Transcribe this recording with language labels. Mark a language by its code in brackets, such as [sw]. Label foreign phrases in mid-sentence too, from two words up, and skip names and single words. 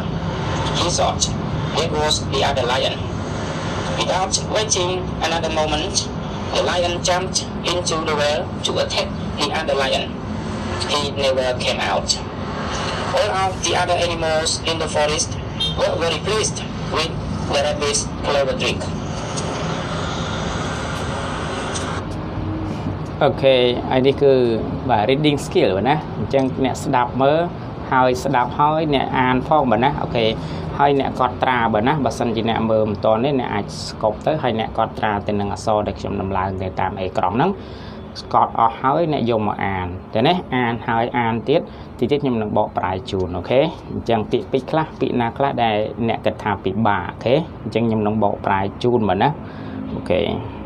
[en] He thought, "There was the other lion." Without waiting another moment, the lion jumped into the well to attack the other lion. He never came out. All of the other animals in the forest were very pleased with the rabbit's clever trick. [km] អូខេហើយនេះគឺបាទ [en] reading skill [km] ណាអញ្ចឹងអ្នកស្ដាប់មើលហើយស្ដាប់ហើយអ្នកអានផងបាទណាអូខេហើយអ្នកកត់ត្រាបាទណាបើសិនជាអ្នក មើលមិនតនេះអ្នកអាចស្កប់ទៅហើយអ្នកកត់ត្រាទៅនឹងអក្សរដែលខ្ញុំដំឡើងទៅតាមអេក្រង់ហ្នឹងស្កត់អស់ហើយអ្នកយកមកអានតែនេះអានហើយអានទៀតខ្ញុំនឹងបកប្រែជូនអូខេអញ្ចឹងពាក្យពេចន៍ខ្លះពាក្យណាខ្លះដែលអ្នកគិតថាពិបាកអូខេអញ្ចឹងខ្ញុំនឹងបកប្រែជូនបាទណាអូខេអ